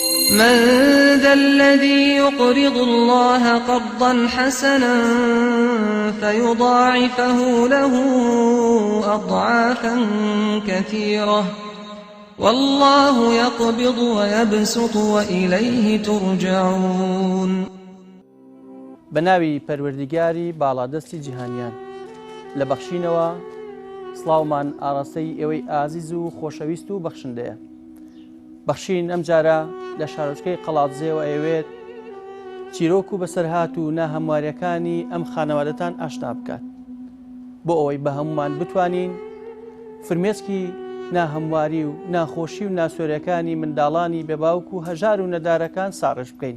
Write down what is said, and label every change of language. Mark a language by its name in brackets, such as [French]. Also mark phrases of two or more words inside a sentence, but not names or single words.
[Arabic] من ذا الذي يقرض الله قرضا حسنا فيضاعفه له أضعافا كثيرة والله يقبض ويبسط وإليه ترجعون. [Central Kurdish] بناوی پەروەردیگاری باڵادەستی جیهانیان لە بەخشینەوە سڵاومان ئاڕاستەی ئێوەی ئازیز و خۆشەویست و بەخشندەیە. بەخشین ئەم جارە لە شارۆچکەی قەڵاتزێەوە ئەوێت چیرۆک و بەسەرهات و ناهەمواریەکانی ئەم خانەوادەتان ئاشنا بکات بۆ ئەوەی بە هەمومان بتوانین فرمێسکی ناهەمواری و ناخۆشی و ناسۆریەکانی منداڵانی بێباوک و هەژار و نەدارەکان ساڕژ بکەین.